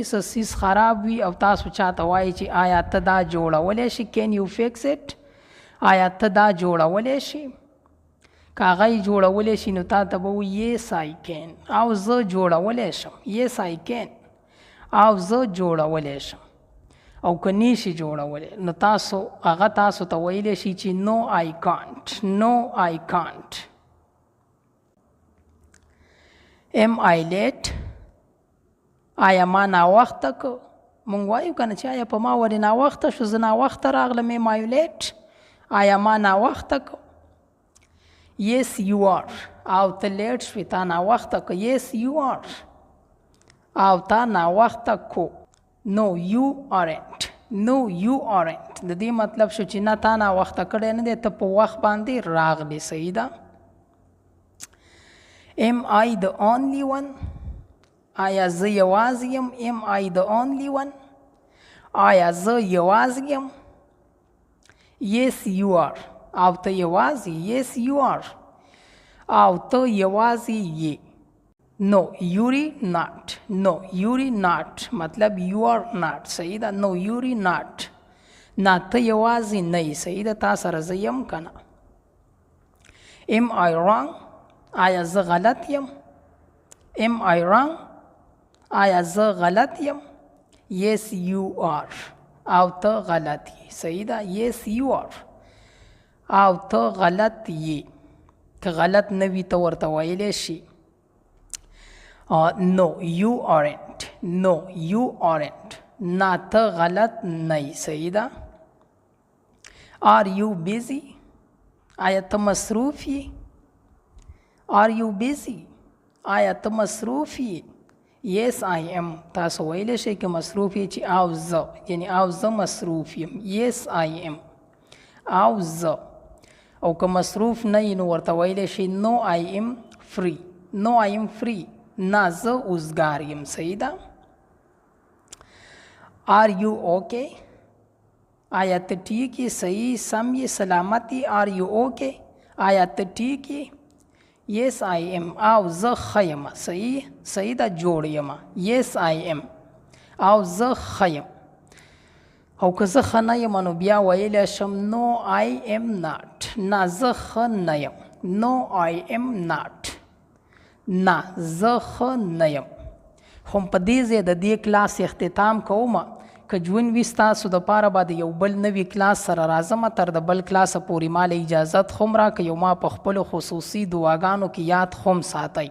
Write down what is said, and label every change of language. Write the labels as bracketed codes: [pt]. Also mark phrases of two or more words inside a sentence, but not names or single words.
[ps] څه څیز خراب وي او تاسو چاته وایي چې آیا ته دا جوړولی شي. [en] can you fix it [ps] آیا ته دا جوړولی شي. که هغه یې جوړولی شي نو تا ته به وایي [en] yes I can [ps] او زه جوړولی شم. [en] yes I can [ps] او زه جوړولی شم. او که نیشي جوړولی نو تاسو هغه تاسو ته ویلی شي چې [en] no I can't no I can't. am I late [ps] آیا ما ناوخته که. مونږ وایو که نه چې آیا په ما ولې ناوخته شو. زه ناوخته راغلم. [en] am I late [ps] آیا ما ناوخته که. [en] yes you are [ps] او ته لیټ شوې تا ناوخته که. [en] yes you are [ps] او تا ناوخته کو. [en] no you aren't no you aren't [ps] د دې مطلب شو چې نه تا ناوخته کړی نه دی ته په وخت باندې راغلی. صحیح ده. [en] am I the only one [ps] آیا زه یوازې یم. [en] am I the only one [ps] آیا زه یوازې یم. [en] yes you are [ps] او ته یوازې. [en] yes you are [ps] او ته یوازې یې. [en] no you're not no you're not [ps] مطلب [en] you are not. [ps] صحیح ده. [en] no you're not [ps] نه ته یوازې نه یې. صحیح ده. تا سره زه یم که نه. [en] am I wrong [ps] آیا زه غلط یم. [en] am I wrong [ps] آیا زه غلط یم. [en] yes you are [ps] او ته غلط یې. صحیح ده. [en] yes you are [ps] او ته غلط یې. که غلط نه وي ته ورته ویلی شي [en] no you aren't no you aren't [ps] نه ته غلط نه یې. صحیح ده. [en] are you busy [ps] آیا ته مصروف یې. [en] are you busy [ps] آیا ته مصروف یې. [en] yes I am [ps] تاسو ویلی شئ که مصروف یې چې او زه یعنې او زه مصروف یم. [en] yes I am [ps] او زه. او که مصروف نه یې نو ورته ویلی شي [en] no I am free no I am free [ps] نه زه اوزګار یم. صحیح ده. [en] are you okay [ps] آیا ته ٹھیک یې؟ صحیح، سم یې، سلامت یې؟ [en] are you okay? [ps] آیا ته ټیک یې؟ [en] yes I am. [ps] او زه ښه یم. صحیح ده، جوړ یم. [en] yes I am. [ps] او زه ښه یم. او که زه ښه نه یم نو بیا ویلی شم [en] no I am not. [ps] نه زه ښه نه یم. [en] no I am not. [ps] نه زه ښه نه یم. خو په دې ځای د دې کلاس اختتام کوم. که ژوند وي ستاسو دپاره به د یو بل نوي کلاس سره راځم. تر د بل کلاسه پورې ماله اجازت خو م راکړئ او ما په خپلو خصوصي دعاګانو کې یاد خو م ساتئ.